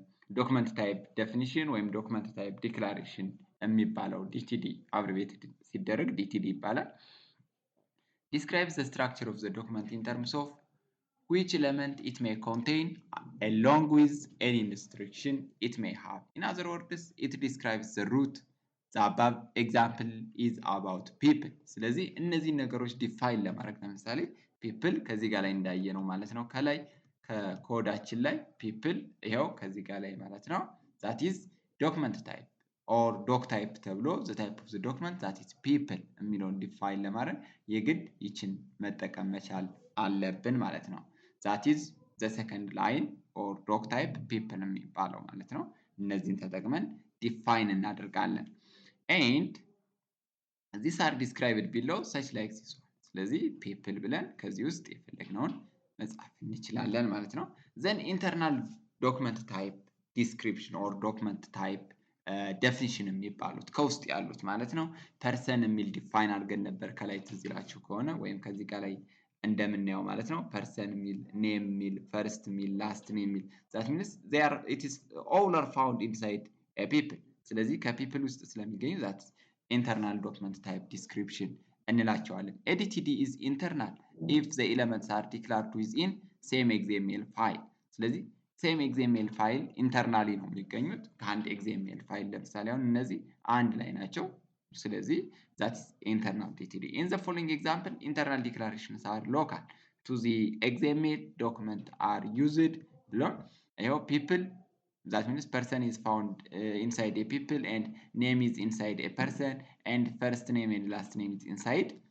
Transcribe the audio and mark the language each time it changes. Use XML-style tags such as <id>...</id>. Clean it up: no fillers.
<am>ዶክመንት ታይፕ ዴፊኒሽን ወይም ዶክመንት ታይፕ ዲክላሬሽን የሚባለው DTD አብሪቬትድ ሲደረግ DTD ይባላል።</am> <en>describes the structure of the document in terms of which element it may contain along with any instruction it may have. In other words, it describes the route. The above example is about people.</en> <am>ስለዚህ እነዚህ ነገሮች ዲፋይን ለማድረግ ለምሳሌ people ከዚህ ጋር ላይ እንዳየነው ማለት ነው ከላይ ከኮዳችን ላይ people ይሄው ከዚህ ጋር ላይ ማለት ነው</am> <en>that is document type or doc type</en> <am>ተብሎ</am> <en>the type of the document that is people</en> <am>የሚለውን ዲፋይን ለማድረግ የግድ ይችን መጠቀም መቻል አለብን ማለት ነው።</am> <en>that is the second line or doc type people</en> <am>የሚባለው ማለት ነው። እነዚህን ተጠቅመን ዲፋይን እናደርጋለን።</am> <en>and these are described below such like this one.</en> <am>ስለዚህ people ብለን ከዚህ ውስጥ የፈለግነውን መጻፍ እንችላለን ማለት ነው።</am> <en>then internal document type description or document type definition</en> <am>የሚባሉት ከውስጥ ያሉት ማለት ነው። person የሚል ዲፋይን አድርገን ነበር ከላይ ትዝ ይላችሁ ከሆነ ወይም ከዚህ ጋር ላይ እንደምናየው ማለት ነው። person የሚል name የሚል first የሚል last name የሚል</am> <en>that means it is all are found inside a people</en> <am>ስለዚህ ከፒፕል ውስጥ ስለሚገኙ that</am> <en>internal document type description</en> <am>እንላቸዋለን።</am> <en>ADTD is internal if the elements are declared within same XML file።</en> <am>ስለዚህ</am> <en>same XML file</en> <am>ኢንተርናሊ ነው የሚገኙት ከአንድ XML ፋይል ለምሳሌ አሁን እነዚህ አንድ ላይ ናቸው።</am> <en>ስለዚህ that is internal DTD. In the following example, internal declarations are local to the XML document are used</en> <am>ብሎ ይኸው</am> <en>people that means person is found inside a people and name is inside a person and first name and last name is inside</en>